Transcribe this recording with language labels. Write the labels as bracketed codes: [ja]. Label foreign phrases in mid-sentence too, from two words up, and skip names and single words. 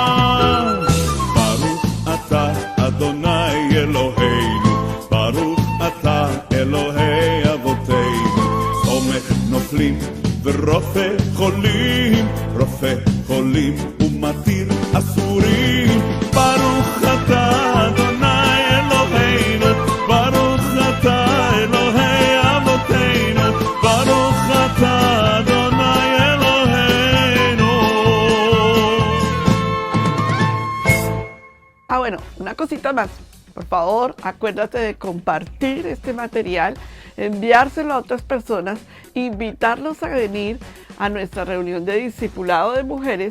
[he] ברוך אתה אדוני אלוהינו, ברוך אתה אלוהי אבותינו, סומך נופלים ורופא חולים, רופא חולים ומתיר אסורים. ברוך אתה אדוני אלוהינו, ברוך אתה אלוהי אבותינו, ברוך אתה אדוני אלוהינו. [es] Bueno, una cosita más. Por favor, acuérdate de compartir este material, enviárselo a otras personas, invitarlos a venir a nuestra reunión de discipulado de mujeres.